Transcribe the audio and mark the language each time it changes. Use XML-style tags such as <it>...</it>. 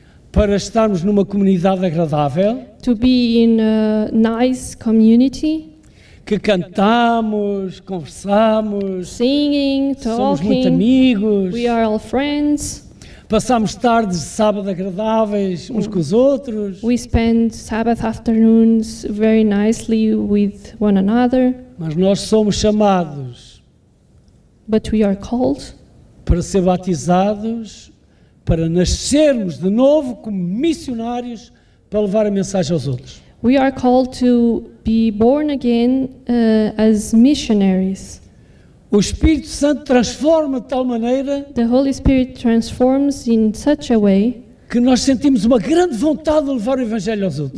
<pt>para estarmos numa comunidade agradável,</pt> <en>to be in a nice community,</en> <pt>que cantamos, conversamos,</pt> <en>singing,</en> <pt>somos muito</pt> <en>talking,</en> <pt>amigos,</pt> <en>we are all friends,</en> <pt>passamos tardes de sábado agradáveis uns com os outros,</pt> <en>we spend Sabbath afternoons very nicely with one another,</en> <pt>mas nós somos chamados</pt> <en>but we are called</en> <pt>para ser batizados, para nascermos de novo como missionários para levar a mensagem aos outros.</pt> <en>We are called to be born again as missionaries.</en> <pt>O Espírito Santo transforma de tal maneira</pt> <en>The Holy Spirit transforms in such a way</en> <pt>que nós sentimos uma grande vontade de levar o Evangelho aos outros.</pt>